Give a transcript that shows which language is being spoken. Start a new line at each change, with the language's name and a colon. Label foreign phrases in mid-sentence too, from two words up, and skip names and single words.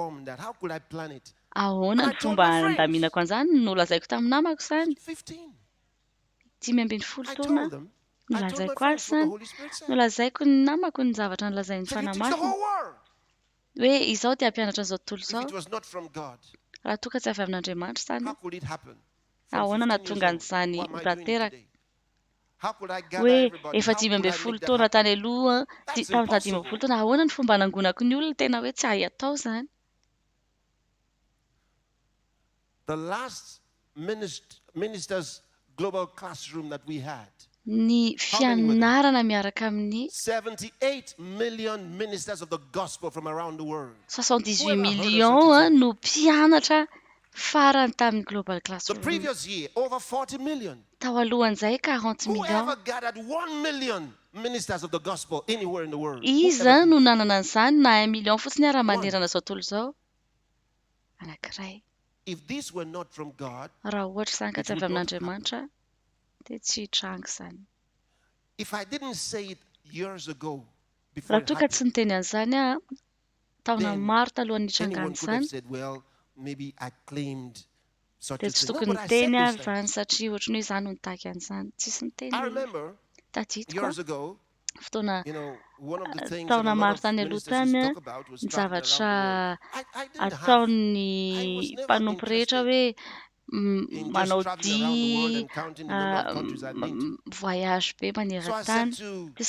Malagasy: Ahoana ny fomba handaminako an'izany nolazaiko tamin'ny namako izany 15 taona nolazaiko azy izany nolazaiko ny namako ny zavatra nolazainy fanamasina hoe izao dia hampianatra an'izao tontolo izao raha toa ka tsy avy amin'Andriamanitra izany ahoana nahatonga an'izany hotanteraka hoe efa 15 taona tany aloha tamin'izaho 15 taona ahoana ny fomba nangonako ny olona tena hoe tsy hay atao izany.
English: The last ministers global classroom that we had.
Malagasy: Ny fianarana miaraka amin'ny
English: 78 million ministers of the gospel from around the world.
Malagasy: 78 millions no mpianatra farany tamin'ny
English: global classroom. The previous year over 40 million.
Malagasy: Tao alohan'izay 40 millions.
English: Whoever gathered 1 million ministers of the gospel anywhere in the world.
Malagasy: Iza no nanana an'izany na 1 million fotsiny raha manerana izao tontolo izao. Anankiray.
English: If these were not from God,
Malagasy: raha ohatra izany ka tsy avy amin'Andriamanitra dia tsy hitranga izany.
English: If I didn't say it years ago before
Malagasy: raha toa ka tsy niteny an'izany taona maro talohan'ny hitrangana izany
English: maybe I claimed such
Malagasy: dia tsy tokony niteny ary izany satria ohatran'ny hoe izany no nitaky an'izany tsisy niteny. Tadidiko fotoana taona maro tany aloha tany ny zavatra ataon'ny mpanompo rehetra hoe manao dia voyage be maneran-tany dia